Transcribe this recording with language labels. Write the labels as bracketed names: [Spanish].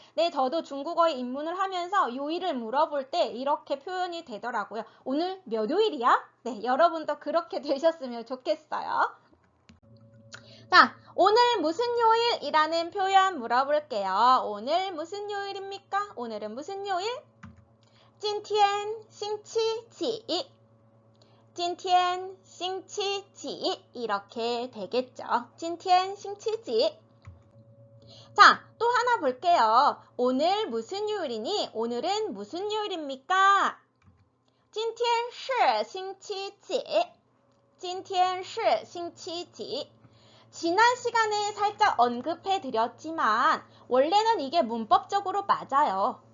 [Korean] 네, 저도 중국어에 입문을 하면서 요일을 물어볼 때 이렇게 표현이 되더라고요. 오늘 몇 요일이야? 네, 여러분도 그렇게 되셨으면 좋겠어요. 자, 오늘 무슨 요일이라는 표현 물어볼게요. 오늘 무슨 요일입니까? 오늘은 무슨 요일? [Chinese] 今天星期几今天星期几 [Korean] 이렇게 되겠죠. [Chinese] 今天星期几 [Korean] 자, 또 하나 볼게요. 오늘 무슨 요일이니? 오늘은 무슨 요일입니까? [Chinese] 今天是星期几今天是星期几 [Korean] 지난 시간에 살짝 언급해 드렸지만 원래는 이게 문법적으로 맞아요.